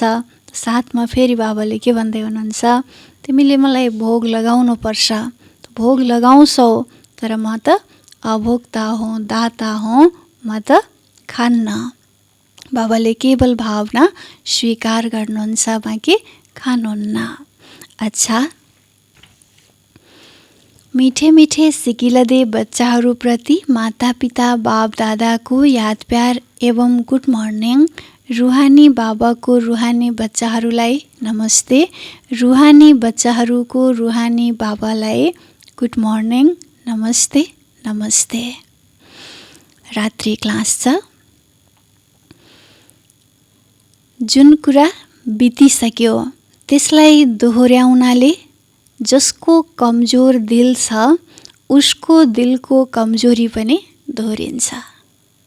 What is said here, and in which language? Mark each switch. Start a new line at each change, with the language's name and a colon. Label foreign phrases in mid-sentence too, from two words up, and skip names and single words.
Nepali: साथमा फेरि बाबाले के भन्दै हुनुहुन्छ, तिमीले मलाई भोग लगाउनु पर्छ। भोग लगाउँछौ, तर म त अभोक्ता हुँ, दाता हुँ, म त खान्न। बाबाले केवल भावना स्वीकार गर्नुहुन्छ, बाँकी खानुहुन्न। अच्छा,
Hindi: मिठे मिठे सिकिलदे
Nepali: बच्चाहरूप्रति माता पिता बाप दादाको याद प्यार एवं
English: good morning.
Nepali: रुहानी बाबाको रुहानी बच्चाहरूलाई नमस्ते। रुहानी बच्चाहरूको रुहानी बाबालाई
English: good morning,
Nepali: नमस्ते नमस्ते। रात्रि क्लास छ। जुन कुरा बितिसक्यो त्यसलाई दोहोर्याउनाले जसको कमजोर दिल छ उसको दिलको कमजोरी पनि दोहोरिन्छ।